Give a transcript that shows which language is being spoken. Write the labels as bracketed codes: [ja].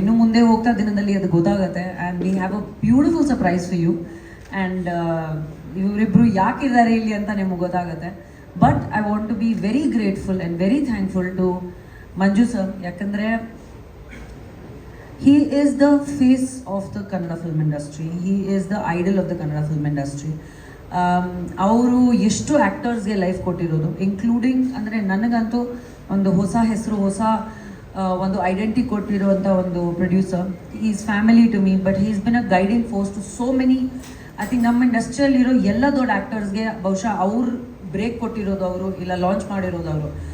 [kn] ಇನ್ನು ಮುಂದೆ ಹೋಗ್ತಾ ದಿನದಲ್ಲಿ ಅದು ಗೊತ್ತಾಗುತ್ತೆ. [en] And we have a beautiful surprise for you. [kn] And ಇವರಿಬ್ಬರು ಯಾಕಿದ್ದಾರೆ ಇಲ್ಲಿ ಅಂತ ನಿಮಗೆ ಗೊತ್ತಾಗುತ್ತೆ. [en] but I want to be very grateful and very thankful to Manju sir, [kn] ಯಾಕಂದರೆ [en] he is the face of the Kannada film industry. He is the idol of the Kannada film industry. [kn] ಅವರು ಎಷ್ಟು ಆ್ಯಕ್ಟರ್ಸ್ಗೆ life ಕೊಟ್ಟಿರೋದು, including ಅಂದರೆ ನನಗಂತೂ ಒಂದು ಹೊಸ ಹೆಸರು, ಹೊಸ ಒಂದು ಐಡೆಂಟಿ ಕೊಟ್ಟಿರುವಂಥ ಒಂದು producer. [en] Is family to me, but he's been a guiding force to so many. I think [kn] ನಮ್ಮ ಇಂಡಸ್ಟ್ರಿಯಲ್ಲಿರೋ ಎಲ್ಲ ದೊಡ್ಡ ಆ್ಯಕ್ಟರ್ಸ್ಗೆ ಬಹುಶಃ ಅವ್ರು ಬ್ರೇಕ್ ಕೊಟ್ಟಿರೋದು ಅವರು, ಇಲ್ಲ ಲಾಂಚ್ ಮಾಡಿರೋದು ಅವರು.